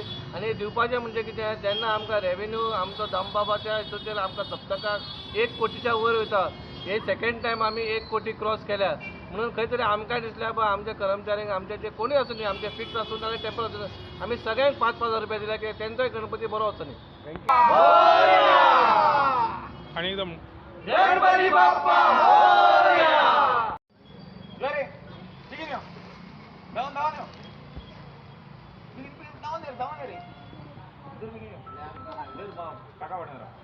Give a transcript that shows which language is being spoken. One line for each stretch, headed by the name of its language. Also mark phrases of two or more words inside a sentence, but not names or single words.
Konkani: आणि दिवपाचें म्हणजे कितें, जेन्ना आमकां रेवेन्यू आमचो दामबाबाच्या हितूंचेर आमकां सप्तकाक 1 कोटीच्या वयर वयता. हे
English: second time
Konkani: आमी 1 कोटी क्रॉस केल्या. म्हणून खंय तरी आमकां दिसल्या बा आमच्या कर्मचाऱ्यांक आमचे जे कोणी आसूं न्ही, आमचे फिक्स आसूं नाजाल्यार टेम्पर आसूं, आमी सगळ्यांक 5,000 रुपया दिल्या की तेंचोय गणपती बरो वचो न्ही. आणि एकदम
Marathi: गणपती बाप्पा मोरया. रे ठीक आहे. डाऊन रे. टाका वाटणार.